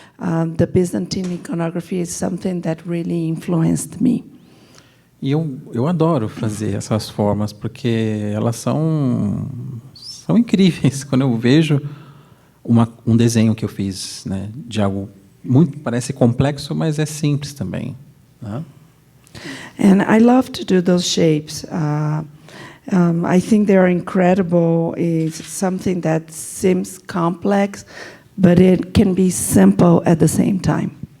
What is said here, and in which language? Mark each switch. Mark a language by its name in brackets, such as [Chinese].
[English] The Byzantine iconography is something that really influenced me. [Portuguese] E eu adoro fazer essas formas, porque elas são incríveis. Quando eu vejo um desenho que eu fiz, né, de algo muito, parece complexo, mas é simples também, né? [English] And I love to do those shapes. I think they are incredible. It's something that seems complex, but it can be simple at the same time.